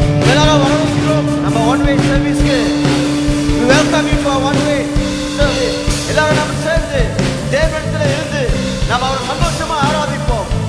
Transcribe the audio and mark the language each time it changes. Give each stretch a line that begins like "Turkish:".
Tamil: எல்லாரும் வரவேற்கிறோம் நம்ம one way சர்வீஸ்க்கு.
English: We welcome you to our one way service.
Tamil: எல்லாரும் நம்ம சேர்ந்து தேவனிடத்தில் இருந்து நம்ம அவரை சந்தோஷமா ஆராதிப்போம்.